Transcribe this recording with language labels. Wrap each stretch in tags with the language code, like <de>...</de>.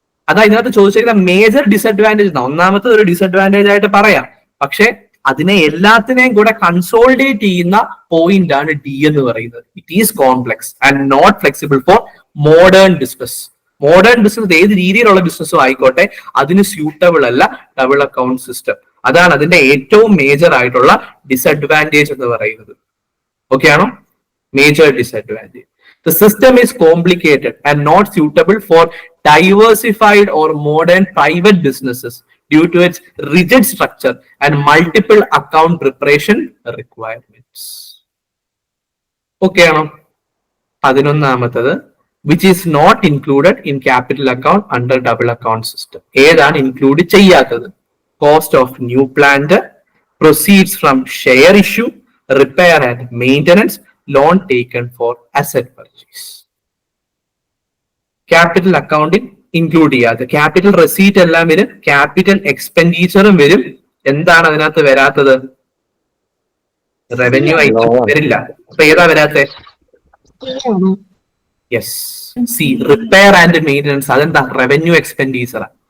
<ml>അതാ ഇതിനകത്ത് ചോദിച്ചിരിക്കുന്ന മേജർ ഡിസഡ്വാൻറ്റേജ്. ഒന്നാമത്തെ ഒരു ഡിസഡ്വാൻറ്റേജ് ആയിട്ട് പറയാം, പക്ഷെ അതിനെ എല്ലാത്തിനെയും കൂടെ കൺസോൾഡേറ്റ് ചെയ്യുന്ന പോയിന്റ് ആണ് ഡി എന്ന് പറയുന്നത്.</ml> <en>It is complex and not flexible for modern business.</en> <ml>Modern business ഏത് രീതിയിലുള്ള ബിസിനസ്സും ആയിക്കോട്ടെ, അതിന് സ്യൂട്ടബിൾ അല്ല ഡബിൾ അക്കൗണ്ട് സിസ്റ്റം. അതാണ് അതിന്റെ ഏറ്റവും മേജർ ആയിട്ടുള്ള ഡിസഡ്വാൻറ്റേജ് എന്ന് പറയുന്നത്. ഓക്കെ ആണോ? Major disadvantage.</ml> <en>The system is complicated and not suitable for diversified or modern private businesses due to its rigid structure and multiple account preparation requirements. Okay</en> <ml>ആണോ? 11ാമത്തത്,</ml> <en>which is not included in capital account under double account system.</en> <ml>ഏതാണ് include ചെയ്യാത്തത്?</ml> <en>Cost of new plant, proceeds from share issue, repair and maintenance, loan taken for asset purchase. Capital accounting include</en> <ml>ചെയ്യാതെ. Capital receipt എല്ലാം വരും, capital എക്സ്പെൻഡിച്ചറും വരും. എന്താണ് അതിനകത്ത് വരാത്തത്? Revenue item വരില്ല. അപ്പൊ ഏതാ വരാത്തെ?</ml> <en>Yes, C, repair and maintenance.</en> <ml>അതെന്താ? റവന്യൂ എക്സ്പെൻഡിച്ചറാ.</ml>